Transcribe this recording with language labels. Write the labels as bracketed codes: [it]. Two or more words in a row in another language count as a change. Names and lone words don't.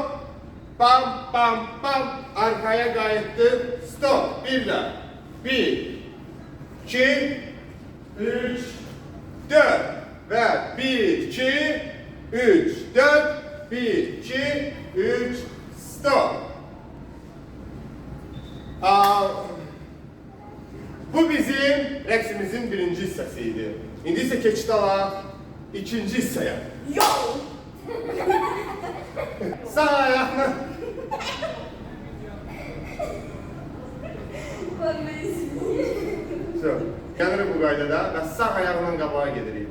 [az] Bam, bam, bam. Arkaya qayıtdı. Stop. Bir də. Bir, iki, üç, dört. Və bir, iki, üç, dört. Bir, iki, üç, stop. Bu bizim rəqsimizin birinci hissəsiydi. İndi isə keçid alaq ikinci hissəyə. Yok. Sağ ayağını. Gəlirik bu qaydada və sağ ayağla qabağa gedirik.